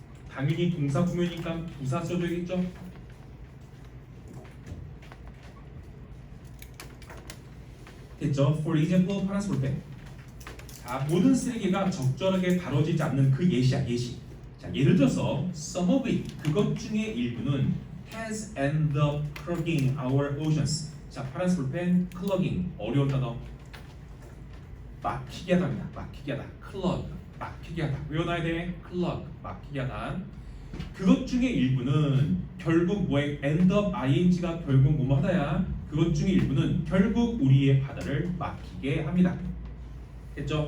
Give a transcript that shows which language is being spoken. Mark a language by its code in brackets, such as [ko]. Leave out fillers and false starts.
[ko] 당연히 동사 구문이니까 부사 써줘야겠죠? 됐죠? [en] For example, [ko] 파란색 볼펜. 자, 모든 쓰레기가 적절하게 다뤄지지 않는 그 예시야, 예시. 자, 예를 들어서 [en] some of it, [ko] 그것 중에 일부는 [en] has ended up clogging our oceans. [ko] 자, 파란색 볼펜, clogging, 어려운 단어. 막히게 하다입니다. 막히게 하다. clog, 막히게 하다. 외워놔야 돼. clog, 막히게 하다. 그것 중에 일부는 결국 뭐에 end up ing가 결국 뭐뭐 하다야. 그것 중에 일부는 결국 우리의 바다를 막히게 합니다. 됐죠?